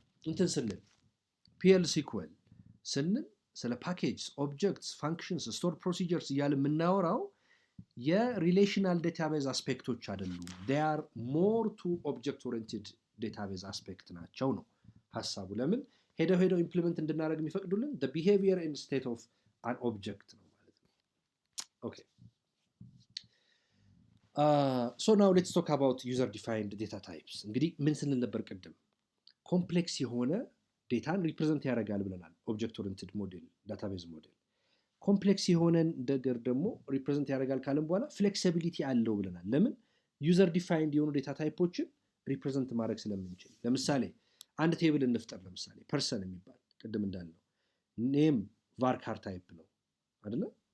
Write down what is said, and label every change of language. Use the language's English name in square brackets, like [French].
[Amharic] እንትን ስንል PL ሲኩዌል ስንል ስለ ፓኬጅስ፣ ኦብጀክትስ፣ ፋንክሽንስ፣ ስቶር ፕሮሲጀርስ እያለ የምናወራው የሪሌሽናል ዳታቤዝ አስፔክቶች አይደሉም። [English] they are more to object oriented database [Amharic] አስፔክት ናቸው ነው ሐሳቡ። ለምን ሄደው ኢምፕሊመንት እንድናደርግ የሚፈቅዱልን [English] the behavior and state of an object [Amharic] ነው ማለት ነው። ኦኬ [English] So now let's talk about user defined data types. [Amharic] እንግዲህ ምን ስንል ነበር ቅድም? ኮምፕሌክስ የሆነ ዴታን ሪፕሬዘንት ያደርጋል ብለናል። ኦብጀክት ኦሪየንትድ ሞዴል ዳታቤዝ ሞዴል ኮምፕሌክስ የሆነ ነገር ደግሞ ሪፕሬዘንት ያደርጋል ካልን በኋላ ፍሌክሲቢሊቲ አለው ብለናል። ለምን? ዩዘር ዲፋይንድ የሆኑ ዴታ ታይፖችን ሪፕሬዘንት ማድረግ ስለምንችል። ለምሳሌ አንድ ቴብል እንፍጠር። ለምሳሌ ፐርሰን የሚባል ቅድም እንዳልነው ኔም ቫርካር ታይፕ ነው አይደለ?